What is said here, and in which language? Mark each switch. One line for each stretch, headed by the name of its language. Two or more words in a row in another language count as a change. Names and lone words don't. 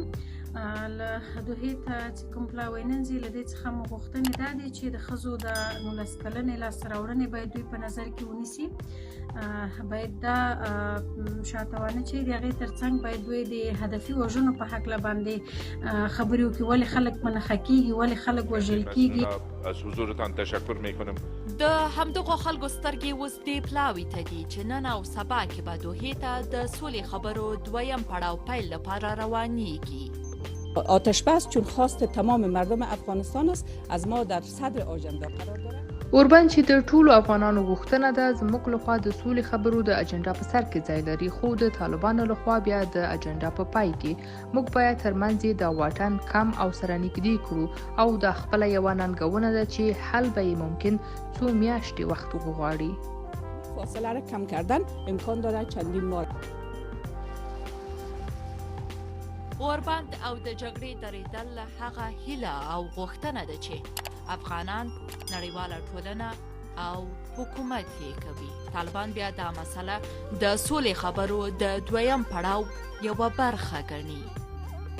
Pashto: له دوحې ته چې کوم پلاوی ننځي له دې څخه مو غوښتنې دا دي چې د ښځو د 19 کلنې لاسته راوړنې باید دوی په نظر کې ونیسي. باید دا شاتوانه چې د هغې تر څنګ باید دوی د هدفي وژنو په هکله باندې خبرې وکړي، ولې خلک منخه کېږي، ولې خلک وژل کېږي.
Persian: از حضورتان تشکر میکنم.
Pashto: د همدغو خلکو سترګې اوس دې پلاوي ته دي چې نن او سبا کې به دوحې ته د سولې خبرو دویم پړاو پیل لپاره روانیږي.
Persian: آتشبس چون خواست تمام مردم افغانستان است از ما در صدر آژاندا قرار دارد.
Pashto: اوربند چې د ټولو افغانانو غوښتنه ده، زموږ لخوا د سولې خبرو د اجنډا په سر کې ځای لري، خو د طالبانو لخوا بیا د اجنډا په پای کې موږ باید ترمنځ د واټن کم او سره نږدې کړو او د خپله یوه ننګونه ده چې حل به یې ممکن څو میاشتې وخت وغواړي.
Persian: فاصله را کم کردن امکان دارد چندین ماه.
Pashto: اوربند او د جګړې درېدل هغه هیله او غوښتنه ده چې افغانان، نړیواله ټولنه او حکومت یې کوي. طالبان بیا دا مسله د سولې خبرو د دویم پړاو یوه برخه ګڼي.